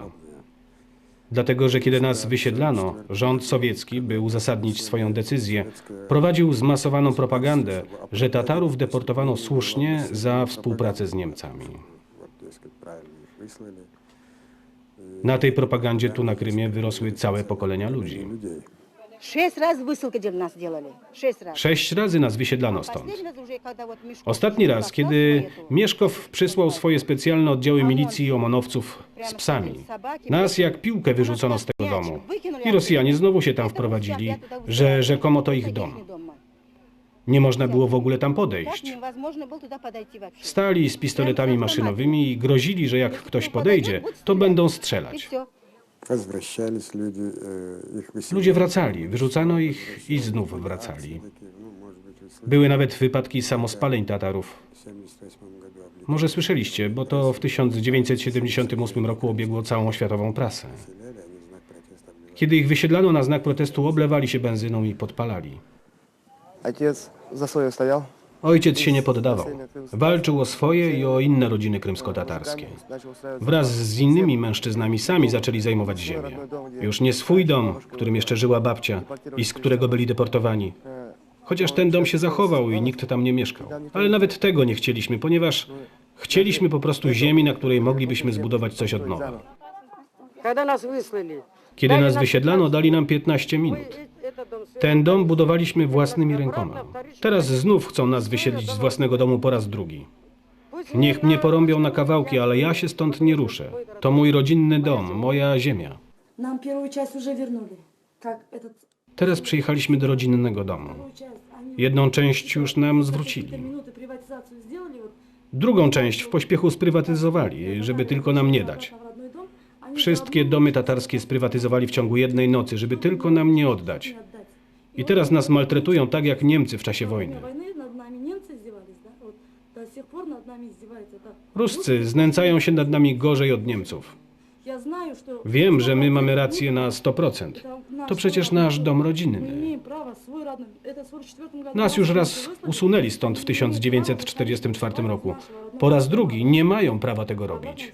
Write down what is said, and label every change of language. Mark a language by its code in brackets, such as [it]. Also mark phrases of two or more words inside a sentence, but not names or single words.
[pl] Dlatego, że kiedy nas wysiedlano, rząd sowiecki, by uzasadnić swoją decyzję, prowadził zmasowaną propagandę, że Tatarów deportowano słusznie za współpracę z Niemcami. Na tej propagandzie tu na Krymie wyrosły całe pokolenia ludzi. [ru] людей. 6 раз высылка нас сделали. 6 раз. [pl] 6 razy nas wysiedlano stąd. [ru] Последний раз уже, когда вот Мешков [pl] Ostatni [ru] пришел [pl] raz, [ru] на [pl] kiedy [ru] Кавказ, [pl] Mieszkow przysłał swoje specjalne oddziały milicji i omonowców z psami. Nas jak piłkę wyrzucono z tego domu. I Rosjanie znowu się tam wprowadzili, że rzekomo to ich dom. Nie można było w ogóle tam podejść. [ru] Невозможно было туда подойти вообще. [pl] Stali z pistoletami maszynowymi i grozili, że jak ktoś podejdzie, to będą [ru] И [pl] strzelać. [ru] все. Возвращались люди, их выселили. [pl] Ludzie wracali, wyrzucano ich i znów wracali. [ru] Такие, ну, может быть, вы слышали, [pl] Były nawet wypadki samospaleń Tatarów. [ru] в 1978 году облетели [pl] Może słyszeliście, bo to w 1978 roku obiegło całą światową prasę. [ru] они в знак протеста обливали. [pl] Kiedy ich wysiedlano na znak protestu, oblewali się benzyną i podpalali. [ru] Отец за свое стоял. [pl] Ojciec się nie poddawał. Walczył o swoje i o inne rodziny krymsko-tatarskie. [ru] Начал устраивать [pl] Wraz z innymi mężczyznami sami zaczęli zajmować ziemię. Już nie swój dom, w którym jeszcze żyła babcia i z którego byli deportowani. Chociaż ten dom się zachował i nikt tam nie mieszkał. Ale nawet tego nie chcieliśmy, ponieważ chcieliśmy po prostu ziemi, na której moglibyśmy zbudować coś od nowa. [ru] Когда нас выслали, [pl] Kiedy nas wysiedlano, dali nam 15 minut. [ru] этот дом [pl] Ten dom budowaliśmy własnymi rękoma. Teraz znów chcą nas wysiedlić z własnego domu po raz drugi. Niech mnie porąbią na kawałki, ale ja się stąd nie ruszę. To mój rodzinny dom, moja ziemia. [ru] Нам первую часть уже вернули. Как этот [pl] Teraz przyjechaliśmy do rodzinnego domu. [ru] часть, они [pl] Jedną część już nam [ru] какие-то [pl] zwrócili. [ru] минуты приватизацию сделали, вот [pl] Drugą część w pośpiechu sprywatyzowali, żeby tylko nam nie dać. [ru] в родной дом, они [pl] Wszystkie domy tatarskie sprywatyzowali w ciągu jednej nocy, żeby tylko nam nie oddać. [ru] не отдать. [pl] I teraz nas maltretują tak jak Niemcy w czasie [ru] Во [pl] wojny. [ru] время войны над нами немцы издевались, да? Вот до сих пор над нами издеваются. Это [pl] Ruscy znęcają się nad nami gorzej od Niemców. [ru] я знаю, что [pl] Wiem, że my mamy rację na 100%. [ru] это наш [pl] To przecież [ru] свой [pl] nasz [ru] родной [pl] dom [ru] Мы [pl] rodzinny. [ru] имеем право свой родной. Это в 44 году. [pl] Nas już raz usunęli stąd w 1944 roku. Po raz drugi nie mają prawa tego robić.